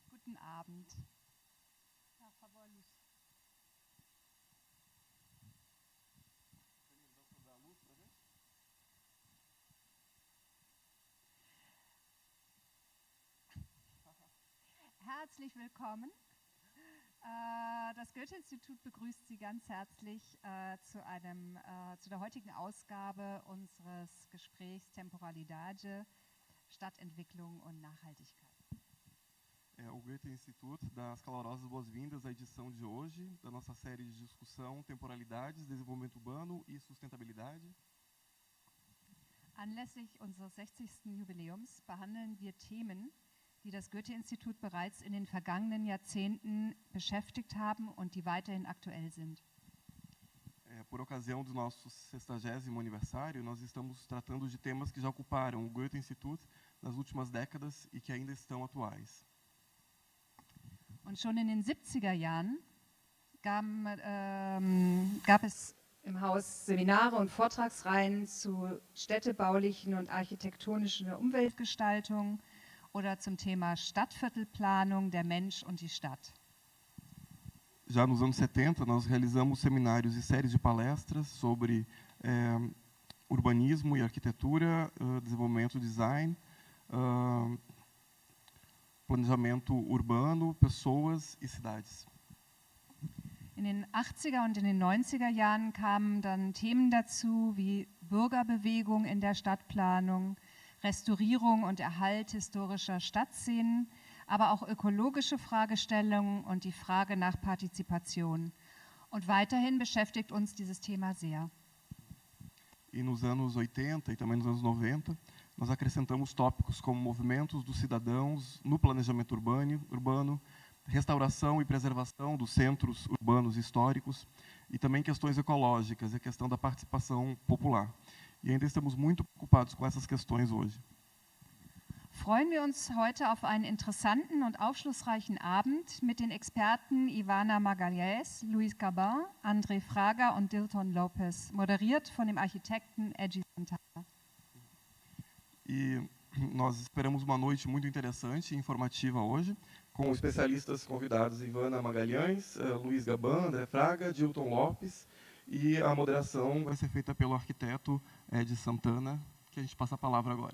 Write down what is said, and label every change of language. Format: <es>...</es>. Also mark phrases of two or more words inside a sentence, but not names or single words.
<de>Guten Abend.</de> <pt>Por favor, luz.</pt> <de>Herzlich willkommen. Das Goethe-Institut begrüßt Sie ganz herzlich zu der heutigen Ausgabe unseres Gesprächs Temporalidade, Stadtentwicklung und Nachhaltigkeit.</de> <pt>O Goethe-Institut dá as calorosas boas-vindas à edição de hoje da nossa série de discussão Temporalidades, Desenvolvimento Urbano e Sustentabilidade.</pt> <de>Anlässlich unseres 60. Jubiläums behandeln wir Themen, die das Goethe-Institut bereits in den vergangenen Jahrzehnten beschäftigt haben und die weiterhin aktuell sind.</de> <pt>Por ocasião do nosso 60º aniversário, nós estamos tratando de temas que já ocuparam o Goethe-Institut nas últimas décadas e que ainda estão atuais.</pt> <de>Und schon in den 70er Jahren gab es im Haus Seminare und Vortragsreihen zu städtebaulichen und architektonischen Umweltgestaltung oder zum Thema Stadtviertelplanung, der Mensch und die Stadt.</de> <pt>Já nos anos 70, nós realizamos seminários e séries de palestras sobre urbanismo e arquitetura, desenvolvimento, design, planejamento urbano, pessoas e cidades.</pt> <de>In den 80er und in den 90er Jahren kamen dann Themen dazu wie Bürgerbewegung in der Stadtplanung, Restaurierung und Erhalt historischer Stadtszenen, aber auch ökologische Fragestellungen und die Frage nach Partizipation. Und weiterhin beschäftigt uns dieses Thema sehr.</de> <pt>E nos anos 80 e também nos anos 90, nós acrescentamos tópicos como movimentos dos cidadãos no planejamento urbano, restauração e preservação dos centros urbanos históricos e também questões ecológicas e a questão da participação popular. E ainda estamos muito preocupados com essas questões hoje.</pt> <de>Freuen wir uns heute auf einen interessanten und aufschlussreichen Abend mit den Experten Ivana Magalhães, Luiz Gabin, André Fraga und Dilton Lopes, moderiert von dem Architekten Edgy Santana.</de> <pt>E nós esperamos uma noite muito interessante e informativa hoje, com especialistas convidados Ivana Magalhães, Luiz Gabin, André Fraga, Dilton Lopes, e a moderação vai ser feita pelo arquiteto Edgy Santana, que a gente passa a palavra agora.</pt>